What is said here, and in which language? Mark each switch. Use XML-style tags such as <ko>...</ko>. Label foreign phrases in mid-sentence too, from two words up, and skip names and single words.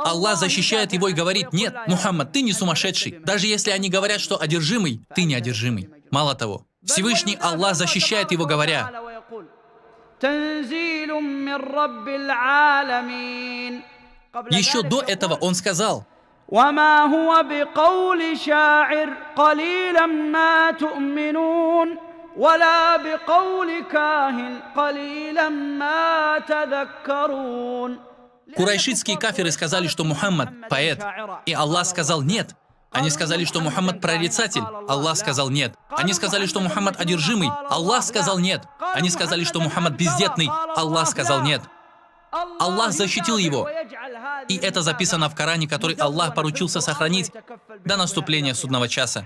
<ru>Аллах защищает его и говорит: нет, Мухаммад, ты не сумасшедший. Даже если они говорят, что одержимый, ты не одержимый. Мало того, Всевышний Аллах защищает его, говоря: еще до этого он сказал:</ru> <ar>وما هو بقول شاعر قليلا ما تؤمنون ولا بقول كاهن قليلا ما تذكرون.</ar> <ru>Курайшитские кафиры сказали, что Мухаммад – поэт, и Аллах сказал: нет. Они сказали, что Мухаммад – прорицатель, Аллах сказал: нет. Они сказали, что Мухаммад одержимый, Аллах сказал: нет. Они сказали, что Мухаммад бездетный, Аллах сказал: нет. Аллах защитил его, и это записано в Коране, который Аллах поручился сохранить до наступления судного часа.</ru>